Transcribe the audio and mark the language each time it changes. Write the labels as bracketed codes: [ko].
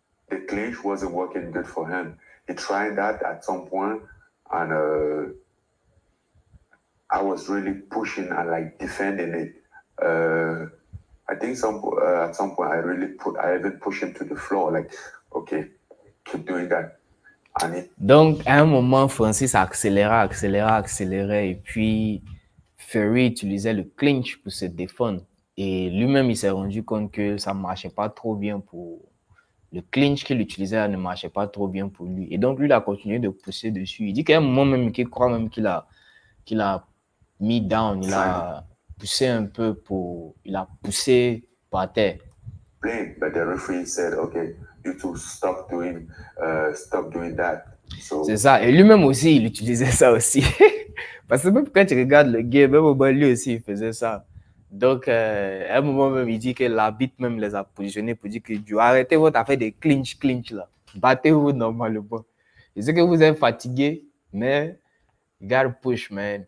[en] The clinch wasn't working good for him. He tried that at some point, and I was really pushing and like defending it. I think at some point I even pushed him to the floor, like, okay, keep doing that. [fr] Donc, à un moment, Francis accélérait, et puis Fury utilisait le clinch pour se défendre. Et lui-même, il s'est rendu compte que ça ne marchait pas trop bien pour... Le clinch qu'il utilisait ne marchait pas trop bien pour lui. Et donc, lui, il a continué de pousser dessus. Il dit qu'à un moment même, qu'il croit même qu'il a mis down, il a poussé un peu il a poussé par terre. [en] But the referee said, okay, you two stop doing that. So... [fr] C'est ça. Et lui-même aussi, il utilisait ça aussi. Parce que même quand tu regardes le game, même lui aussi, il faisait ça. Donc, à un moment même, il dit que l'arbitre même les a positionnés pour dire que arrêtez votre affaire de clinch là. Battez-vous normalement. Je sais que vous êtes fatigué, mais [en] you gotta push, man.